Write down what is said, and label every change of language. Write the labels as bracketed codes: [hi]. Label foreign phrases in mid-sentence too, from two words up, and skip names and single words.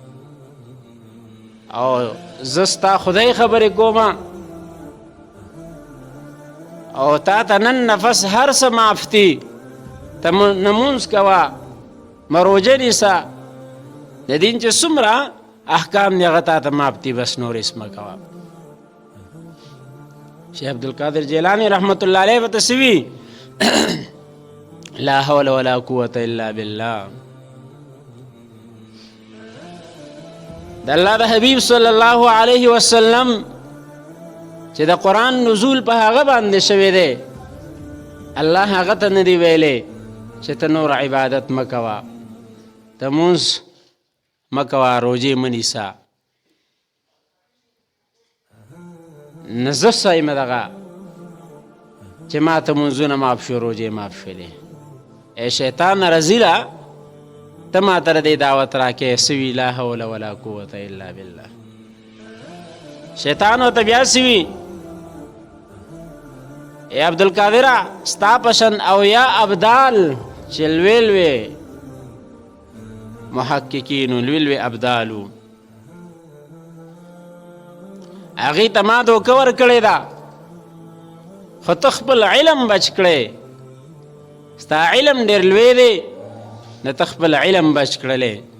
[ps] او زه ستا خدای خبرې کوم او تا ته نن نفس هر څه معاف دي، ته نمونځ کوه، مروجه نیسه، د دین چې څومره احکام دي هغه تا ته معاف دي، بس نور هېڅ مه کوه. شیخ عبدالقادر جیلانی [ar] رحمت الله علیه [ps] ورته څه وي؟ [ar] لا حول ولا قوة الا بالله. [ps] د الله د حبیب [ar] صلی الله علیه وسلم [ps] چې د قرآن نزول په هغه باندې شوی دی، الله هغه ته نه دی ویلی چې ته نور عبادت مه کوه، ته مونځ مه کوه، روژې مه نیسه. نه زه ستایم دغه چې ما ته مونځونه معاف شو، روژې معاف شولې. ای شیطان رزیله، ته ما ته د دې دعوت راکې څه وي؟ [ar] لا حول ولا قوة الا بالله. [ps] شیطان ورته بیا څه وي؟ ای عبدالقادره، ستا پشن او یا ابدال چې لوی لوی محققینو، لوی لوی ابدالو، هغې ته ما دوکه ورکړې ده، خو ته خپل علم بچ کړی، ستا علم ډېر لوی دی، نه ته خپل علم بچ کړلی.